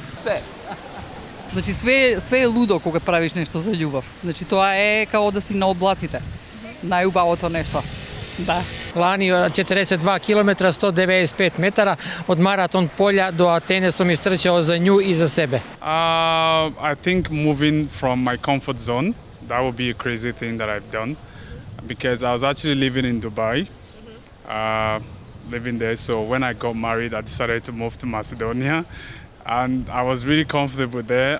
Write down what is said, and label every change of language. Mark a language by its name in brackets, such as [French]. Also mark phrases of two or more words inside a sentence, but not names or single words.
[Macedonian] Значи све е лудо кога правиш нешто за љубов. Значи тоа е као да си на облаците. Најубавото нешто. Да. Лани 42 км 195 метара од маратон полја до Атене сум истрчал за њу и за себе. [English] I think moving from my comfort zone, that would be a crazy thing that I've done. Because I was actually living in Dubai, living there. So when I got married, I decided to move to Macedonia. And I was really comfortable there.